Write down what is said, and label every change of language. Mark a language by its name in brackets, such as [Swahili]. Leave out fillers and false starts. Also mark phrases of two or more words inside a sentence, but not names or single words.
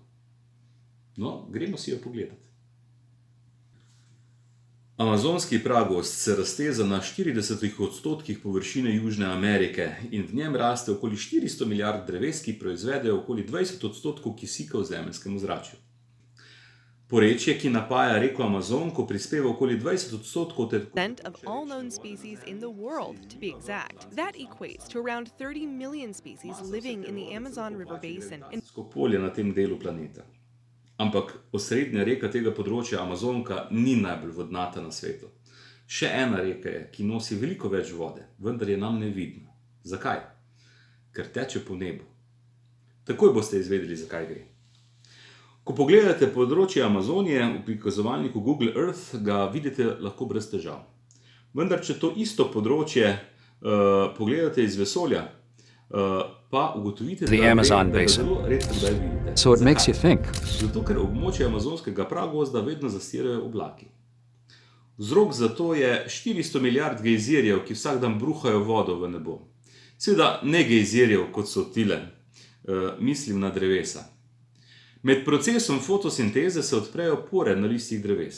[Slovenian] No, gremo si jo pogledati. Amazonski pragozd se razteza na 40% površine Južne Amerike in v njem raste okoli 400 milijard dreves, ki proizvedejo okoli 20% kisika v zemeljskem ozračju. Porečje, ki napaja reko Amazonko, prispeva okoli 20% [English] of all known species in the world, to be exact. That equates to around 30 million species living in the Amazon River basin. [Slovenian] polje na tem delu planeta. Ampak osrednja reka tega področja, Amazonka, ni najbolj vodnata na svetu. Še ena reka je, ki nosi veliko več vode, vendar je nam nevidna. Zakaj? Ker teče po nebu. Takoj boste izvedeli, zakaj gre. Ko pogledate področje Amazonije v prikazovalniku Google Earth, ga vidite lahko brez težav. Vendar, če to isto področje pogledate iz vesolja, pa ugotovite, da ga zelo redko kdaj vidite. [English] So it makes you think. [Slovenian] Zato, ker območje amazonskega pragozda vedno zastirajo oblaki. Vzrok za to je 400 milijard gejzirjev, ki vsak dan bruhajo vodo v nebo. Seveda ne gejzirjev, kot so tile, mislim na drevesa. Med procesom fotosinteze se odprejo pore na listih dreves.